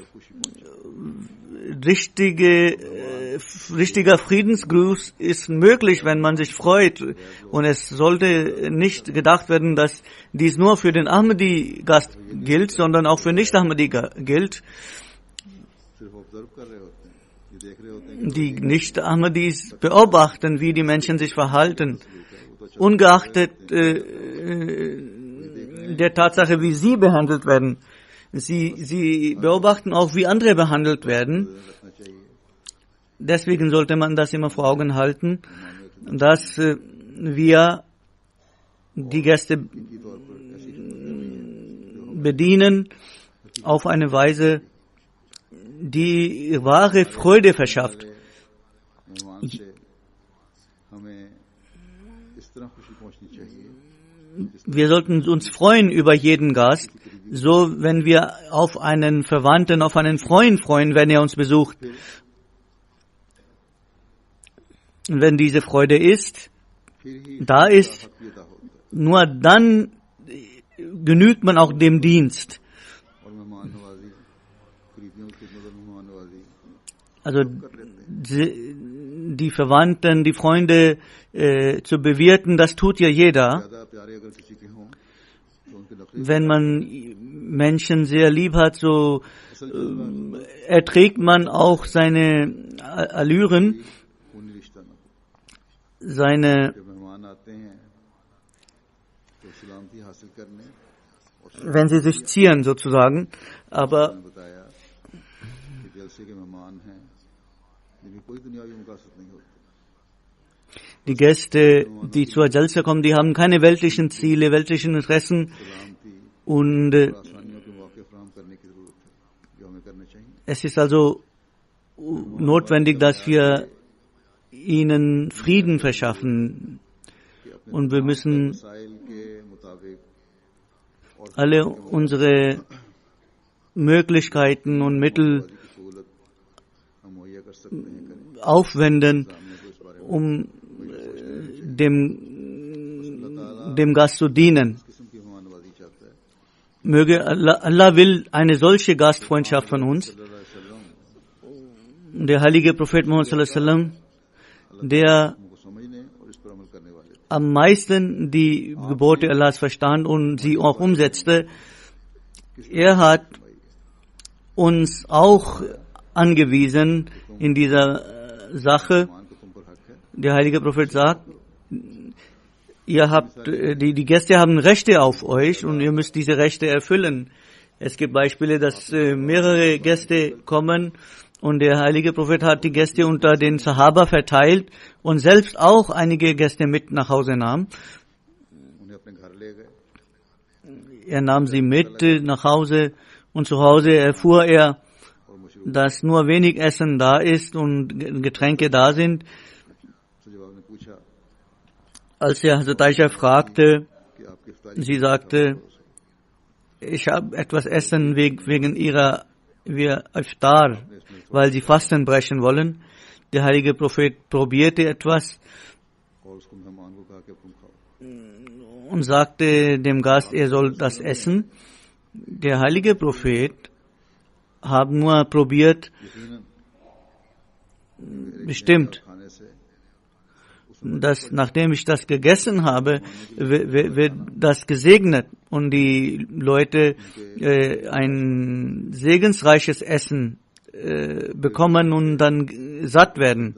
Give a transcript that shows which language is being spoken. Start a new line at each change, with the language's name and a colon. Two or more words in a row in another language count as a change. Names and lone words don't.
German: Richtiger Friedensgruß ist möglich, wenn man sich freut, und es sollte nicht gedacht werden, dass dies nur für den Ahmadi-Gast gilt, sondern auch für Nicht-Ahmadi gilt.
Urdu: صرف آبزرو کر رہے ہوتے ہیں، یہ دیکھ رہے ہوتے ہیں
German: Die Nicht-Ahmadis beobachten, wie die Menschen sich verhalten, ungeachtet der Tatsache, wie sie behandelt werden. Sie beobachten auch, wie andere behandelt werden.
Urdu: کہ رکھنا چاہیے.
German: Deswegen sollte man das immer vor Augen halten, dass wir die Gäste
Urdu: کی طور پر ایسی خدمت
German: bedienen auf eine Weise, die wahre Freude verschafft.
Urdu: مہمان سے ہمیں اس طرح خوشی پہنچنی چاہیے.
German: Wir sollten uns freuen über jeden Gast, so wenn wir auf einen Verwandten, auf einen Freund freuen, wenn er uns besucht. Und wenn diese Freude ist,
Urdu: پھر ہی
German: da ist,
Urdu: حق بھی ادا ہوتا ہے.
German: nur dann genügt man auch dem Dienst.
Urdu: اور مہمان نوازی، قریبیوں کی خدمت اور مہمان نوازی
German: Also die Verwandten, die Freunde zu bewirten, das tut ja jeder.
Urdu: زیادہ پیارے اگر کسی کے ہوں تو ان کے نخرے
German: Wenn man Menschen sehr lieb hat, so erträgt man auch seine Allüren,
Urdu: خونی رشتہ نہ ہو.
German: seine,
Urdu: جب مہمان آتے ہیں تو سلامتی حاصل کرنے اور
German: wenn sie sich zieren sozusagen. Aber
Urdu: نے بتایا کہ جلسے کے مہمان ہیں جن کی کوئی دنیاوی مقاصد نہیں ہوتی.
German: die Gäste, die zur Jalsa kommen, die haben keine weltlichen Ziele, weltlichen Interessen,
Urdu: सलामती
German: und
Urdu: اور آسانیوں کے مواقع فراہم کرنے کی ضرورت ہے جو ہمیں کرنے چاہییں.
German: es ist also notwendig, dass wir ihnen Frieden verschaffen,
Urdu: کہ اپنے
German: und wir müssen
Urdu: وسائل کے مطابق اور
German: alle unsere Möglichkeiten und Mittel
Urdu: کی سہولت ہم مہیا کر سکتے ہیں کریں.
German: aufwenden,
Urdu: سامنے کو اس بارے میں
German: um dem Gast zu dienen.
Urdu: اس قسم کی مہمان نوازی چاہتا ہے.
German: Möge Allah will eine solche Gastfreundschaft von uns.
Arabic: صلى الله عليه وسلم
German: Der heilige Prophet Muhammad
Arabic: صلى الله عليه وسلم,
German: der
Urdu: ہم کو سمجھنے اور اس پر عمل کرنے والے تھے.
German: am meisten die Gebote Allahs verstand und sie auch umsetzte, er hat uns auch angewiesen in dieser Sache.
Urdu: مہمان کو تم پر حق ہے.
German: Der heilige Prophet sagt, ihr habt, die Gäste haben Rechte auf euch und ihr müsst diese Rechte erfüllen. Es gibt Beispiele, dass mehrere Gäste kommen und der heilige Prophet hat die Gäste unter den Sahaba verteilt und selbst auch einige Gäste mit nach Hause nahm.
Urdu: انہیں اپنے گھر لے گئے.
German: Er nahm sie mit nach Hause und zu Hause erfuhr er,
Urdu: اور مشروب
German: dass nur wenig Essen da ist und Getränke da sind.
Urdu: سے جب آپ نے پوچھا
German: Als er Hazrat Aisha fragte,
Urdu: کہ آپ کی افطاری
German: sie sagte, ich habe etwas Essen wegen ihrer Iftar, weil sie Fasten brechen wollen. Der heilige Prophet probierte etwas
Urdu: اور اس کو مہمان کو کہا کہ اب تم کھاؤ.
German: und sagte dem Gast, er soll das essen. Der heilige Prophet haben nur probiert, bestimmt, dass nachdem ich das gegessen habe, wird das gesegnet und die Leute ein segensreiches Essen bekommen und dann satt werden.